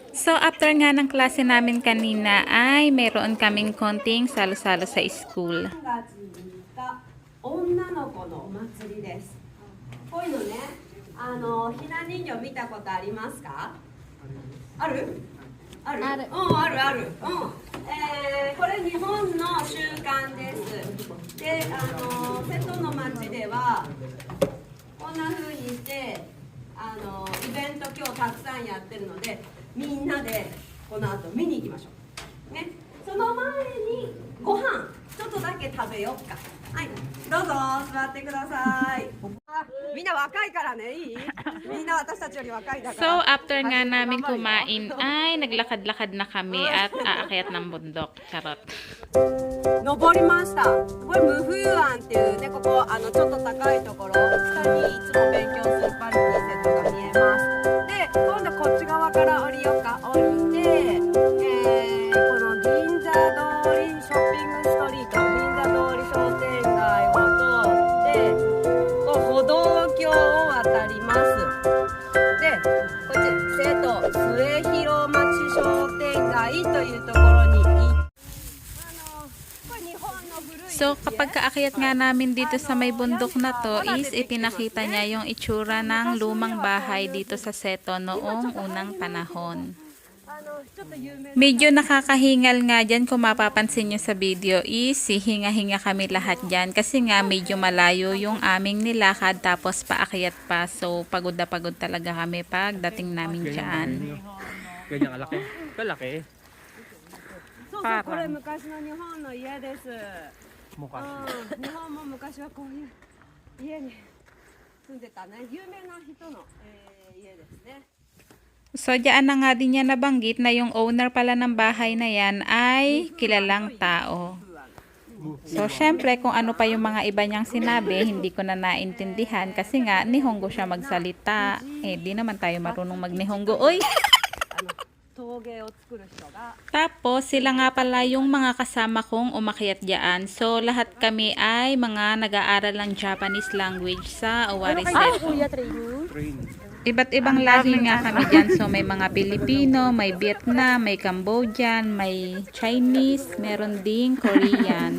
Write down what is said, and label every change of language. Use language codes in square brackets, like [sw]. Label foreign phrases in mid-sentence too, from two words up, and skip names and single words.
[tl] So, after nga ng klase namin kanina ay mayroon kaming konting salo-salo sa school. [ja] 3 月3日、女の子のお祭りです。こういうのね、ひな人形見たことありますか？ある？ある？ある。あるある。これ日本の習慣です。で、瀬戸の町ではこんな風にしてイベント今日たくさんやってるので、みんなでこの後見に行きましょう。ね。その前にご飯ちょっとだけ食べようか。はい、どうぞ座ってください。みんな若いからね、いい？みんな私たちより若いだか [tl] So, [ja] ら。 [tl] after nga namin kumain ay naglakad-lakad na kami at aakyat ng bundok. Charot. [ja] 登りました。これムフユアンっていうね、ここちょっと高いところ、下にいつも勉強するパルティセットが見えます。で、今度こっち側から降りようか。降りて、この銀座通りショッピングストリート、銀座通り商店街を通ってこう歩道橋を渡ります。で、こっち瀬戸末広町商店街というところに行って、これ日本の古い [tl] So, kapag kaakyat nga namin dito sa may bundok na to is ipinakita niya yung itsura ng lumang bahay dito sa Seto noong unang panahon. [ja] ちょっと有名な [tl] Medyo nakakahingal nga dyan kung mapapansin nyo sa video is hinga-hinga kami lahat dyan kasi nga medyo malayo yung aming nilakad tapos paakyat pa. So pagod na pagod talaga kami pagdating namin dyan. Ganyan kalaki. Kalaki. [ja] そうそう、これ昔の日本の家です。 [tl] Mukha. [ja] 日本も昔はこういう家に住んでたね、有名な人の、家ですね。 [tl] So diyan na nga din niya nabanggit na yung owner pala ng bahay na yan ay kilalang tao. So syempre kung ano pa yung mga iba niyang sinabi hindi ko na naintindihan kasi nga Nihongo siya magsalita. Eh di naman tayo marunong mag-Nihongo. Oy! [ja] 陶芸を作る人が [tl] Tapos, sila nga pala yung mga kasama kong umakyat dyan. So, lahat kami ay mga nag-aaral ng [en] Japanese language [tl] sa Owari Seto. Train. Iba't ibang lahi nga kami dyan. So, may mga Pilipino, may Vietnam, may Cambodian, may Chinese, meron ding Korean.